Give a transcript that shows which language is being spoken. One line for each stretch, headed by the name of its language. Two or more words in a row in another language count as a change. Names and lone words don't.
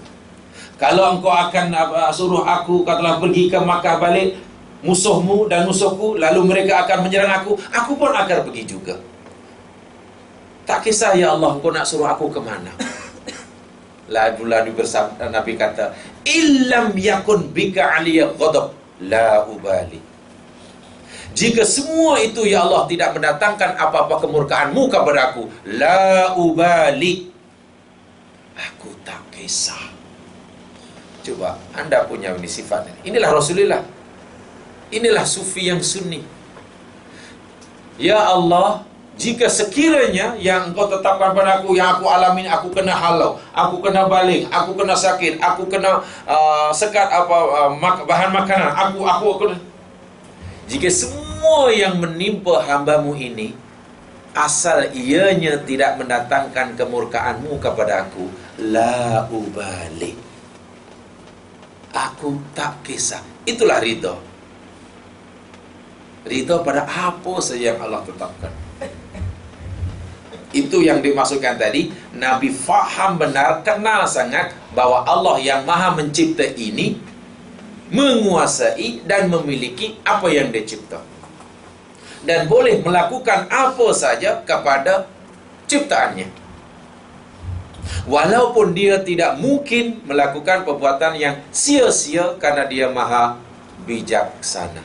Malay: Kalau engkau akan suruh aku, katalah pergi ke Makkah balik, musuhmu dan musuhku, lalu mereka akan menyerang aku pun akan pergi juga. Tak kisah ya Allah, engkau nak suruh aku ke mana. Lalu bersabda, Nabi kata,
Arabic: إن لم يكن بك علي غضب لا أبالي.
Malay: Jika semua itu ya Allah tidak mendatangkan apa-apa kemurkaanmu kepada aku,
Arabic: لا أبالي,
Malay: aku tak kisah. Coba anda punya ini sifat ini. Inilah Rasulullah. Inilah sufi yang sunni. Ya Allah, jika sekiranya yang engkau tetapkan pada aku, yang aku alami, aku kena halau, aku kena baling, aku kena sakit, aku kena sekat bahan makanan, aku kena. Jika semua yang menimpa hambamu ini, asal ianya tidak mendatangkan kemurkaanmu kepada aku,
Arabic: لا أبالي,
Malay: aku tak kisah. Itulah ridho. Ridho pada apa saja yang Allah tetapkan. Itu yang dimaksudkan tadi. Nabi faham benar, kenal sangat bahwa Allah yang maha mencipta ini menguasai dan memiliki apa yang dia cipta, dan boleh melakukan apa saja kepada ciptaannya, walaupun dia tidak mungkin melakukan perbuatan yang sia-sia karena dia maha bijaksana.